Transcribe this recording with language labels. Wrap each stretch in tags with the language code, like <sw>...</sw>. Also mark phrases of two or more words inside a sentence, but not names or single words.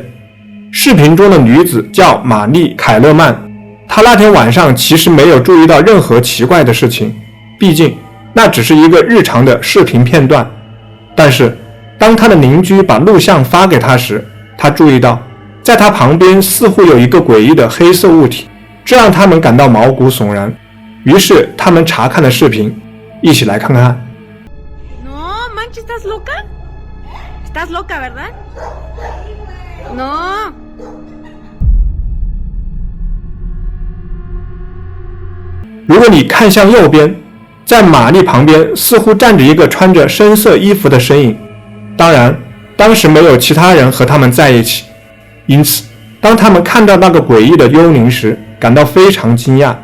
<zh>视频中的女子叫玛丽·凯勒曼，她那天晚上其实没有注意到任何奇怪的事情，毕竟那只是一个日常的视频片段。但是当她的邻居把录像发给她时，她注意到在她旁边似乎有一个诡异的黑色物体，这让他们感到毛骨悚然。于是他们查看了视频，一起来看看。</zh> <es>No, manches, ¿estás loca? ¿Estás loca, verdad? No.</es> <zh>如果你看向右边，在玛丽旁边似乎站着一个穿着深色衣服的身影，当然当时没有其他人和他们在一起，因此当他们看到那个诡异的幽灵时，感到非常惊讶。</zh>